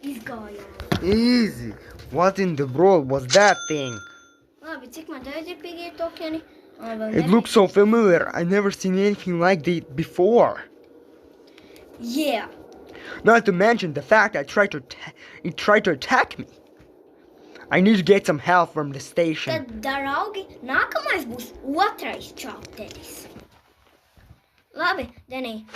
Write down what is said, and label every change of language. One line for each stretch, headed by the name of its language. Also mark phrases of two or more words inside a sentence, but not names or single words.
Latvian: izgājām.
English: Easy. What in the world was that thing?
Latvian: Labi, cik man tagad ir piggie tokeni?
English: It looks so familiar. I never seen anything like that before. Yeah. Not to mention the fact that it tried to attack me. I need to get some help from the station.
Latvian: Tad, draugi, nākamais būs otrais čapteris. Labi, Denī,